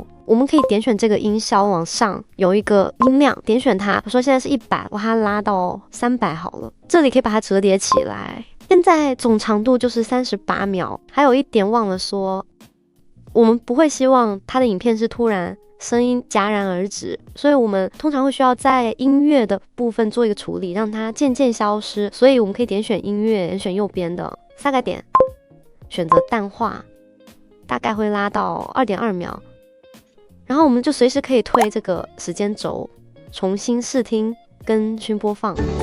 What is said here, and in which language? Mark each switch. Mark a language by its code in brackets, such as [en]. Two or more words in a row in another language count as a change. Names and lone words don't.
[zh] 我們可以點選這個音效，往上有一個音量，點選它，我說現在是100，把它拉到300好了。這裡可以把它折疊起來。現在總長度就是38秒。還有一點忘了說，我們不會希望它的影片是突然聲音戛然而止，所以我們通常會需要在音樂的部分做一個處理，讓它漸漸消失。所以我們可以點選音樂，點選右邊的3個點，選擇淡化，大概會拉到2.2秒。然後我們就隨時可以推這個時間軸， 重新試聽跟新播放。